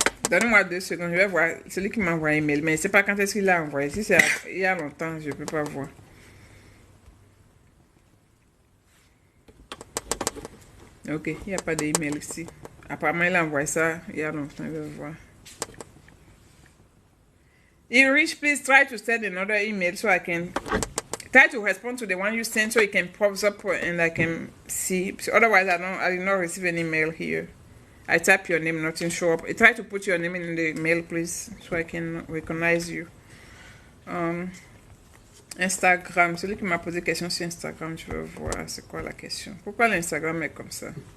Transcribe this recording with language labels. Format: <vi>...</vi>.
<fr>Donne-moi 2 secondes, je vais voir celui qui m'a envoyé un mail. Mais je ne sais pas quand est-ce qu'il l'a envoyé. Si c'est il y a longtemps, je ne peux pas voir. Ok, il n'y a pas d'email ici. Apparemment, il a envoyé ça il y a longtemps. Je vais voir.</fr> <en>Rich, please try to send another email so I can try to respond to the one you sent so it can pop up and I can see. Otherwise, I did not receive an email here. I type your name, nothing show up. I try to put your name in the mail, please, so I can recognize you.</en> <fr>Instagram, celui qui m'a posé question sur Instagram, je veux voir c'est quoi la question. Pourquoi l'Instagram est comme ça?</fr>